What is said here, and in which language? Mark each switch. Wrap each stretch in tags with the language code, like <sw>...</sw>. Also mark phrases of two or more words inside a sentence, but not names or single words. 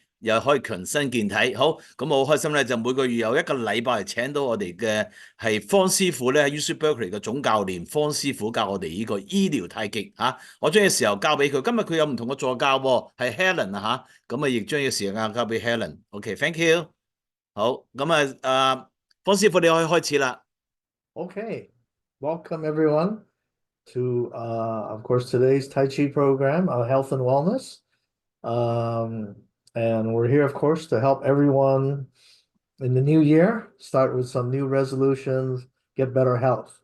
<yue>又可以強身健體。好，咁我好開心咧，就每個月有一個禮拜請到我哋嘅係方師傅咧，喺 UC Berkeley 嘅總教練方師傅教我哋呢個醫療太極嚇。我將嘅時候交俾佢，今日佢有唔同嘅助教喎，係 Helen 啊嚇。咁啊，亦將呢個時間交俾 Helen。OK，</yue> <en>thank you。</en> <yue>好，咁方師傅你可以開始啦。</yue> <en>Okay, welcome everyone to, of course, today's Tai Chi program, Health and Wellness. And we're here, of course, to help everyone in the new year, start with some new resolutions, get better health.</en>